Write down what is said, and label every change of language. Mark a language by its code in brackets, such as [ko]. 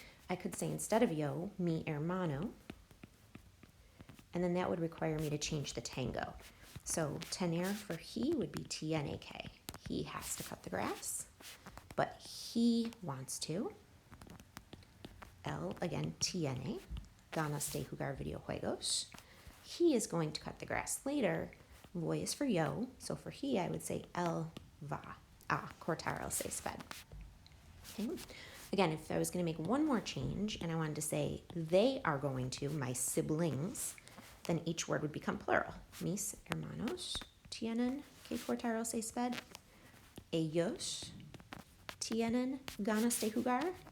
[en] I could say instead of yo, [es] mi hermano, [en] and then that would require me to change the tango. So, tener for he would be [es] tiene que. [en] He has to cut the grass, but he wants to. [es] El, [en] again, [es] tiene. Ganas de jugar videojuegos. [en] He is going to cut the grass later. Voy is for yo. So for he, I would say [es] él va a cortar el césped. [en] Okay. Again, if I was going to make one more change and I wanted to say they are going to, my siblings, then each word would become plural. [es] Mis hermanos tienen que cortar el césped. Ellos tienen ganas de jugar.